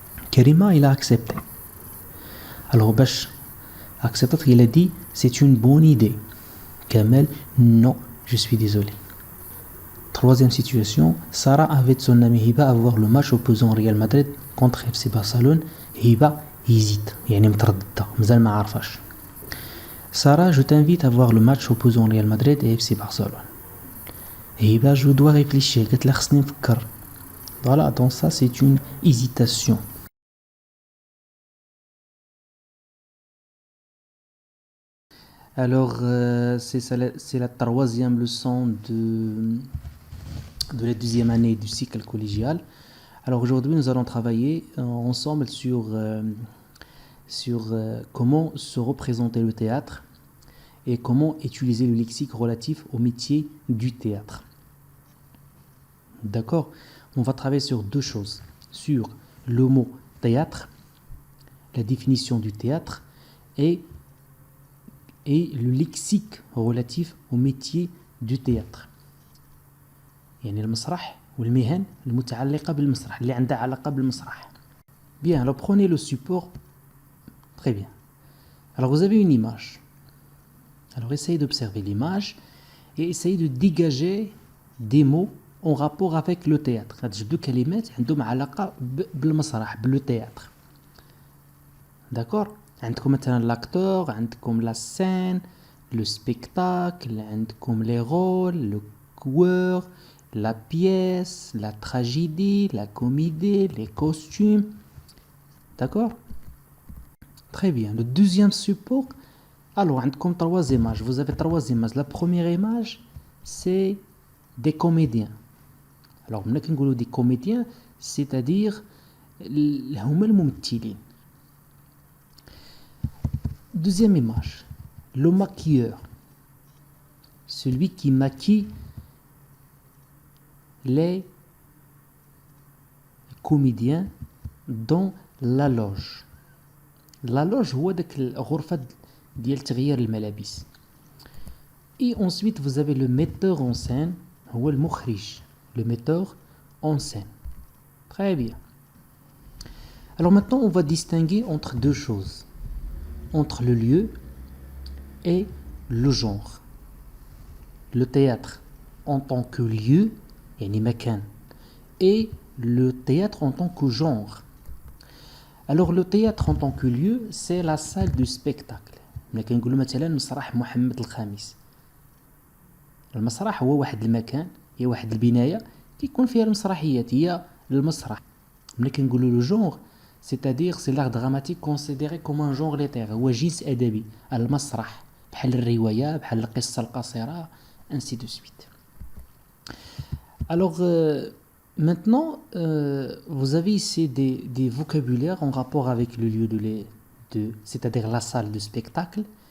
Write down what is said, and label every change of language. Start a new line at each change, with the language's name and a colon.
French: Karima il a accepté. Alors
Arabic: باش
French: accepté, il a dit c'est une bonne idée. Kamel, non, je suis désolé. Troisième situation, Sarah invite son ami Hiba à voir le match opposant Real Madrid contre FC Barcelone. Hiba hésite,
Arabic: يعني مترددة مازال ما عارفاش.
French: Sarah, je t'invite à voir le match opposant Real Madrid et FC Barcelone. Hiba, je dois réfléchir,
Arabic: قالت لها خصني نفكر.
French: Voilà, donc ça c'est une hésitation. Alors, c'est la troisième leçon de la deuxième année du cycle collégial. Alors aujourd'hui, nous allons travailler ensemble sur comment se représenter le théâtre et comment utiliser le lexique relatif au métier du théâtre. D'accord? On va travailler sur deux choses. Sur le mot théâtre, la définition du théâtre et le lexique relatif au métier du théâtre.
Arabic: يعني المسرح والمهن المتعلقة بالمسرح اللي عندها علاقة بالمسرح.
French: Bien, alors prenez le support. Très bien. Alors vous avez une image. Alors essayez d'observer l'image et essayez de dégager des mots en rapport avec le théâtre.
Arabic: هاد
French: deux
Arabic: كلمات عندهم علاقة بالمسرح بالو théâtre.
French: D'accord?
Arabic: عندكم مثلا
French: l'acteur, عندكم la scène, le spectacle, عندكم les rôles, le joueur, la pièce, la tragédie, la comédie, les costumes. D'accord? Très bien. Le deuxième support, alors
Arabic: عندكم
French: trois images. Vous avez trois images. La première image, c'est des comédiens. Alors
Arabic: ملي كنقولوا
French: des comédiens, c'est-à-dire
Arabic: هما الممثلين.
French: Deuxième image, le maquilleur, celui qui maquille les comédiens dans la loge.
Arabic: La loge هو داك الغرفة ديال تغيير الملابس.
French: Et ensuite vous avez le metteur en scène,
Arabic: هو المخرج,
French: le metteur en scène. Très bien. Alors maintenant on va distinguer entre deux choses. Entre le lieu et le genre. Le théâtre en tant que lieu,
Arabic: يعني مكان,
French: et le théâtre en tant que genre. Alors le théâtre en tant que lieu, c'est la salle du spectacle.
Arabic: ملي كنقولوا مثلا مسرح محمد الخامس. المسرح هو واحد المكان, هي واحد البناية كيكون فيها المسرحيات, هي المسرح. ملي كنقولوا
French: le genre, c'est-à-dire c'est l'art dramatique considéré comme un genre littéraire,
Arabic: هو جنس أدبي, المسرح, بحال الرواية, بحال القصة القصيرة,
French: ainsi de suite. Alors maintenant, vous avez ici des vocabulaires en rapport avec le lieu c'est-à-dire la salle de spectacle.